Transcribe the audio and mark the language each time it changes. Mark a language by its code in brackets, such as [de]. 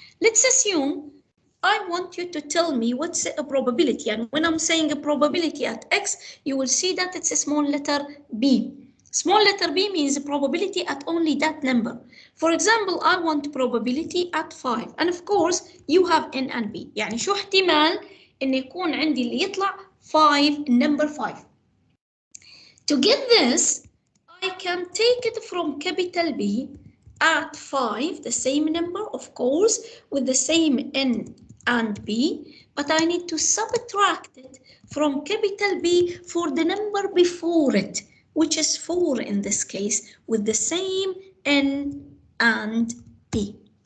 [en] Let's assume I want you to tell me what's a probability, and when I'm saying a probability at X, you will see that it's a small letter b. Small letter b means a probability at only that number. For example, I want probability at 5, and of course you have n and b. [ar] يعني شو احتمال إن يكون عندي اللي يطلع 5 number 5. [en] To get this, I can take it from capital B at 5, the same number, of course, with the same n and b, but I need to subtract it from capital B for the number before it, which is 4 in this case, with the same n and b.